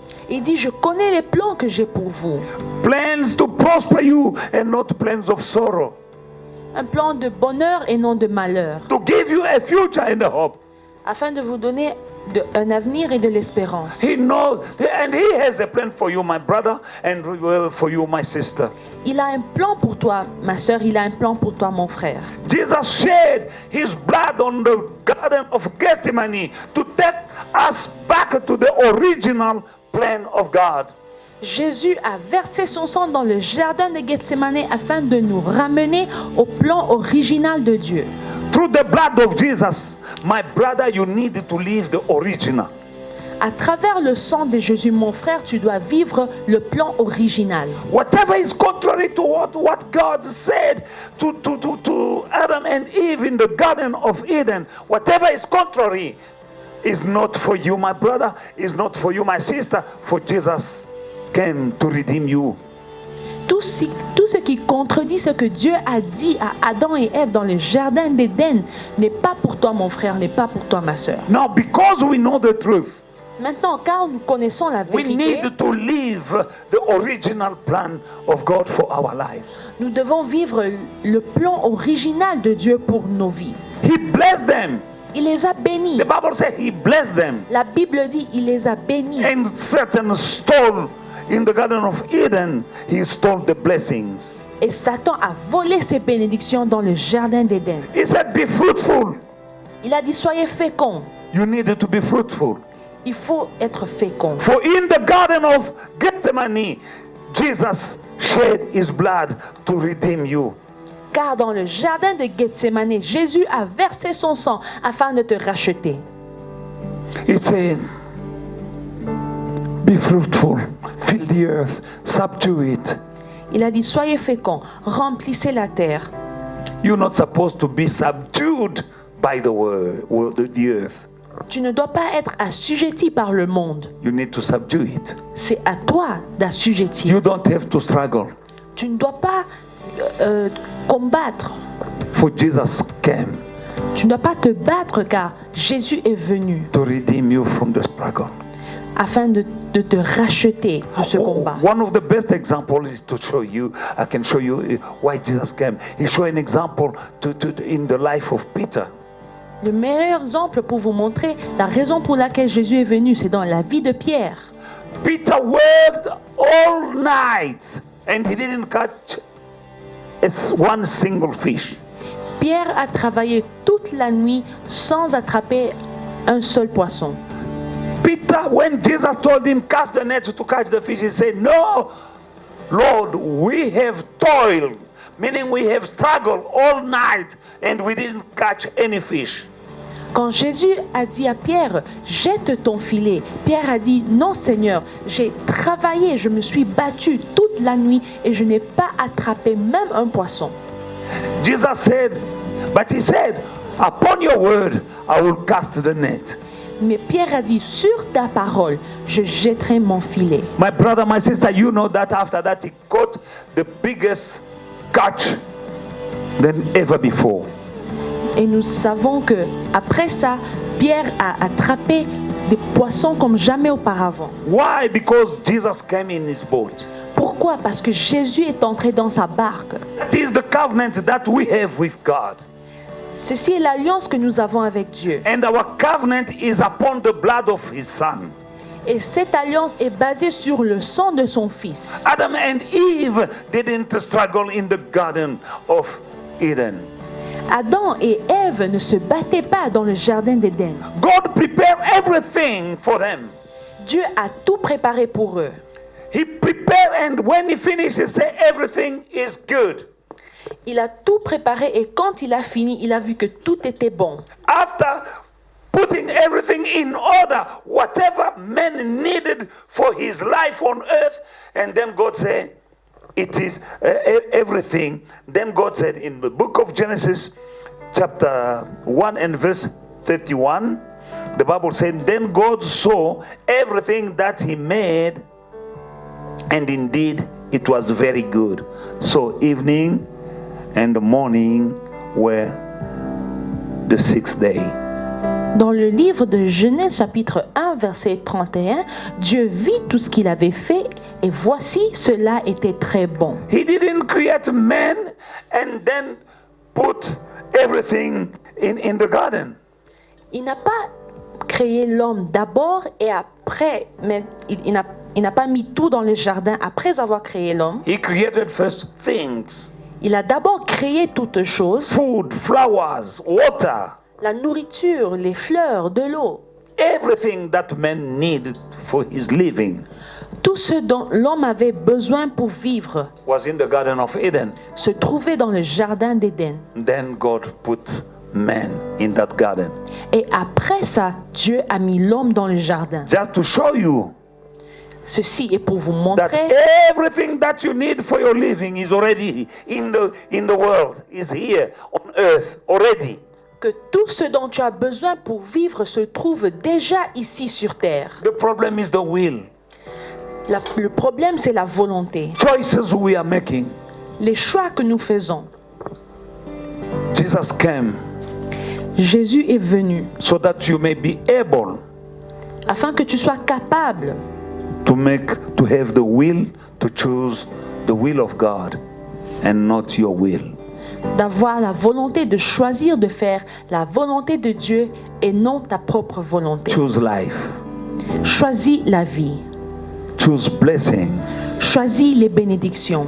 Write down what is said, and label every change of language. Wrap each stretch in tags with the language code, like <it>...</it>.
<fr>Il dit, je connais les plans que j'ai pour vous,</fr> <en>Plans to prosper you and not plans of sorrow.</en> <fr>un plan de bonheur et non de malheur,</fr> <en>To give you a future and a hope.</en> <fr>afin de vous donner un avenir et de l'espérance.</fr> <en>He knows, and He has a plan for you, my brother, and for you, my sister.</en> <fr>Il a un plan pour toi, ma sœur, il a un plan pour toi, mon frère.</fr> <en>Jesus shed His blood on the Garden of Gethsemane to take us back to the original plan of God.</en> <fr>Jésus a versé son sang dans le jardin de Gethsemane afin de nous ramener au plan original de Dieu.</fr> <en>Through the blood of Jesus, my brother, you need to live the original.</en> <fr>À travers le sang de Jésus, mon frère, tu dois vivre le plan original.</fr> <en>Whatever is contrary to what God said to Adam and Eve in the Garden of Eden, whatever is contrary is not for you, my brother, is not for you, my sister, for Jesus came to redeem you.</en> <fr>Tout ce qui contredit ce que Dieu a dit à Adam et Ève dans le jardin d'Éden n'est pas pour toi, mon frère, n'est pas pour toi, ma sœur.</fr> <en>Now, because we know the truth,</en> <fr>Maintenant, car nous connaissons la</fr> <en>we</en> <fr>vérité,</fr> <en>need to live the original plan of God for our lives.</en> <fr>nous devons vivre le plan original de Dieu pour nos vies.</fr> <en>He blessed them.</en> <fr>Il les a bénis.</fr> <en>The Bible said he blessed them.</en> <fr>La Bible dit il les a bénis.</fr> <en>And Satan stole in the Garden of Eden, he stole the blessings.</en> <fr>Et Satan a volé ses bénédictions dans le jardin d'Éden.</fr> <en>He said, be fruitful.</en> <fr>Il a dit soyez féconds.</fr> <en>You need to be fruitful.</en> <fr>Il faut être fécond.</fr> <en>For in the Garden of Gethsemane, Jesus shed his blood to redeem you.</en> <fr>Car dans le jardin de Gethsemane, Jésus a versé son sang afin de te racheter.</fr> <en>He said, be fruitful, fill the earth, subdue it.</en> <fr>Il a dit soyez féconds, remplissez la terre.</fr> <en>You're not supposed to be subdued by the earth.</en> <fr>Tu ne dois pas être assujetti par le monde.</fr> <en>You need to subdue it.</en> <fr>C'est à toi d'assujettir.</fr> <en>You don't have to struggle.</en> <fr>Tu ne dois pas combattre.</fr> <en>For Jesus came</en> <fr>Tu ne dois pas te battre car Jésus est venu</fr> <en>to redeem you from the struggle.</en> <fr>afin de te racheter de ce combat.</fr> <en>One of the best examples is to show you, I can show you why Jesus came. He showed an example in the life of Peter.</en> <fr>Le meilleur exemple pour vous montrer la raison pour laquelle Jésus est venu, c'est dans la vie de Pierre.</fr> <en>Peter worked all night and he didn't catch one single fish.</en> <fr>Pierre a travaillé toute la nuit sans attraper un seul poisson.</fr> <en>Peter, when Jesus told him cast the net to catch the fish, he said, no, Lord, we have toiled, meaning we have struggled all night and we didn't catch any fish.</en> <fr>Quand Jésus a dit à Pierre, jette ton filet, Pierre a dit, non Seigneur, j'ai travaillé, je me suis battu toute la nuit et je n'ai pas attrapé même un poisson.</fr> <en>Jesus said, but he said, upon your word, I will cast the net.</en> <fr>Mais Pierre a dit, sur ta parole, je jetterai mon filet.</fr> <en>My brother, my sister, you know that after that he caught the biggest catch than ever before.</en> <fr>Et nous savons que après ça, Pierre a attrapé des poissons comme jamais auparavant.</fr> <en>Why? Because Jesus came in his boat.</en> <fr>Pourquoi? Parce que Jésus est entré dans sa barque.</fr> <en>That is the covenant that we have with God.</en> <fr>Ceci est l'alliance que nous avons avec Dieu.</fr> <en>And our covenant is upon the blood of his son.</en> <fr>Et cette alliance est basée sur le sang de son fils.</fr> <en>Adam and Eve didn't struggle in the Garden of Eden.</en> <fr>Adam et Ève ne se battaient pas dans le jardin d'Éden.</fr> <en>God prepared everything for them.</en> <fr>Dieu a tout préparé pour eux.</fr> <en>He prepared, and when he finished, he said everything is good.</en> <fr>Il a tout préparé et quand il a fini, il a vu que tout était bon.</fr> <en>After putting everything in order, whatever man needed for his life on earth, and then God said, it is everything. Then God said in the book of Genesis, chapter 1 and verse 31, the Bible said, then God saw everything that he made, and indeed it was very good. So evening and the morning were the sixth day.</en> <fr>Dans le livre de Genèse chapitre 1 verset 31, Dieu vit tout ce qu'il avait fait et voici cela était très bon.</fr> <en>He didn't create man and then put everything in the garden.</en> <fr>Il n'a pas créé l'homme d'abord et après, mais il n'a pas mis tout dans le jardin après avoir créé l'homme.</fr> <en>He created first things.</en> <fr>Il a d'abord créé toutes choses,</fr> <en>Food, flowers, water,</en> <fr>la nourriture, les fleurs, de l'eau.</fr> <en>everything that man needed for his living.</en> <fr>tout ce dont l'homme avait besoin pour vivre</fr> <en>was in the Garden of Eden.</en> <fr>se trouvait dans le jardin d'Éden.</fr> <en>Then God put man in that garden.</en> <fr>Et après ça, Dieu a mis l'homme dans le jardin.</fr> <en>Just to show you</en> <fr>Ceci est pour vous</fr> <en>that</en> <fr>montrer</fr> <en>everything that you need for your living is already in the world, is here on earth already.</en> <fr>que tout ce dont tu as besoin pour vivre se trouve déjà ici sur terre.</fr> <en>The problem is the will.</en> <fr>Le problème, c'est la volonté.</fr> <en>Choices we are making.</en> <fr>Les choix que nous faisons.</fr> <en>Jesus came</en> <fr>Jésus est venu</fr> <en>so that you may be able</en> <fr>afin que tu sois capable</fr> <en>to have the will to choose the will of God and not your will.</en> <fr>d'avoir la volonté de choisir de faire la volonté de Dieu et non ta propre volonté.</fr> <en>Choose life.</en> <fr>Choisis la vie.</fr> <en>Choose blessings.</en> <fr>Choisis les bénédictions.</fr>